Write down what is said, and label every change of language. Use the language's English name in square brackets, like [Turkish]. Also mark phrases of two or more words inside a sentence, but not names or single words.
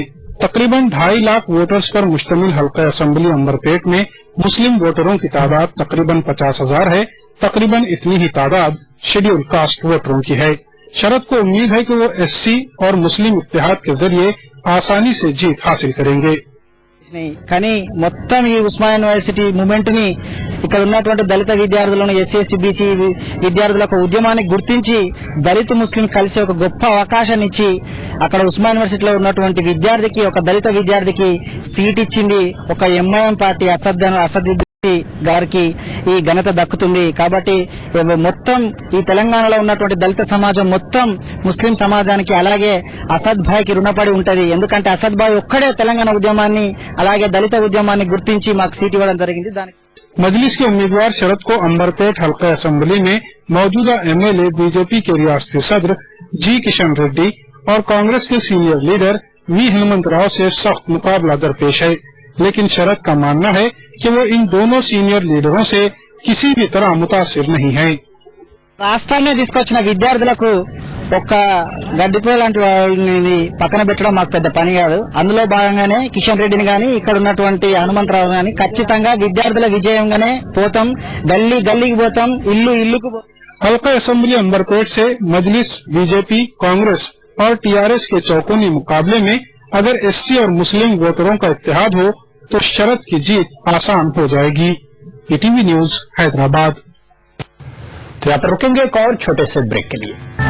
[Urdu] تقریباً 2.5 لاکھ ووٹرز پر مشتمل حلقہ اسمبلی عنبرپیٹ میں مسلم ووٹروں کی تعداد تقریباً 50,000 ہے. تقریباً اتنی ہی تعداد [English] Scheduled Caste [Urdu] ووٹروں کی ہے. شرد کو امید ہے کہ وہ ایس سی اور مسلم اتحاد کے ذریعے آسانی سے جیت حاصل کریں گے. [Telugu] కానీ మొత్తం ఈ ఉస్మానియా యూనివర్సిటీ మూవ్మెంట్ ని ఇక్కడ ఉన్నటువంటి దళిత విద్యార్థులను ఎస్సీ ఎస్టీ బీసీ విద్యార్థుల ఒక ఉద్యమాన్ని గుర్తించి దళిత ముస్లిం కలిసి ఒక గొప్ప అవకాశాన్ని ఇచ్చి అక్కడ ఉస్మానియా యూనివర్సిటీలో ఉన్నటువంటి విద్యార్థికి ఒక దళిత విద్యార్థికి సీట్ ఇచ్చింది ఒక ఎంఐఎం పార్టీ అసద్ గారికి ఈ ఘనత దక్కుతుంది। కాబట్టి మొత్తం ఈ తెలంగాణలో ఉన్నటువంటి దళిత సమాజం మొత్తం ముస్లిం సమాజానికి అలాగే అసద్ భాయ్ కి రుణపడి ఉంటది। ఎందుకంటే అసద్ భాయ్ ఒక్కడే తెలంగాణ ఉద్యమాన్ని అలాగే దళిత ఉద్యమాన్ని గుర్తించి మాకు సీట్ ఇవ్వడం జరిగింది। దానికి [Urdu] مجلس کے امیدوار شرد کو عنبرپیٹ حلقہ اسمبلی میں موجودہ ایم ایل اے بی جے پی کے ریاستی صدر جی کشن ریڈی اور کانگریس کے [English] senior leader [Urdu] وی ہنمنت راؤ سے سخت مقابلہ درپیش ہے، لیکن شرد کا ماننا ہے کہ وہ ان دونوں [English] senior leaders [Urdu] سے کسی بھی طرح متاثر نہیں ہے. [Telugu] రాష్ట్రాన్ని తీసుకొచ్చిన విద్యార్థులకు ఒక్క గడ్డిపూల లాంటి వాళ్ళని పక్కన పెట్టడం మాకు పెద్ద పని కాదు। అందులో భాగంగానే కిషన్ రెడ్డిని గాని ఇక్కడ ఉన్నటువంటి హనుమంతరావు గాని ఖచ్చితంగా విద్యార్థుల విజయంగానే పోతాం। గల్లీ గల్లీకి పోతాం, ఇల్లు ఇల్లుకు [Urdu] حلقہ اسمبلی عنبرپیٹ سے مجلس بی جے پی کانگریس اور ٹی آر ایس کے چوکونی مقابلے میں اگر ایس سی اور مسلم ووٹروں کا اتحاد ہو تو شرد کی جیت آسان ہو جائے گی. ای ٹی وی نیوز حیدرآباد. تو یہاں پر رکیں گے ایک اور چھوٹے سے بریک کے لیے.